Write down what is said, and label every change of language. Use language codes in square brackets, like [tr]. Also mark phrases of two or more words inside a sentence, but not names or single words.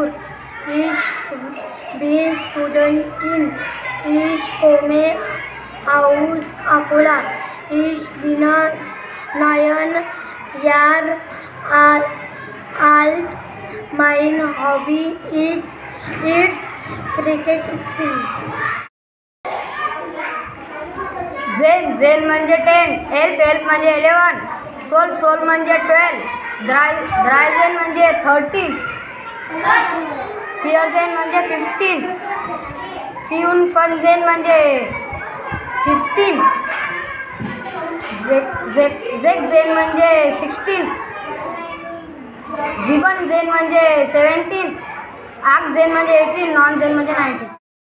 [de] Ich bin Studentin. Ich komme aus Akola. Ich bin 9 Jahre alt. Mein Hobby [en] is cricket spin. [mr] झेन म्हणजे 10, एल्फ म्हणजे 11, सोल म्हणजे 12, ड्रायझेन म्हणजे 13, फिअरझेन म्हणजे 15, फ्युनफनझेन म्हणजे 15, झेन म्हणजे 16, झिबनझेन म्हणजे 17, आगझेन म्हणजे 18, नॉनझेन म्हणजे 19.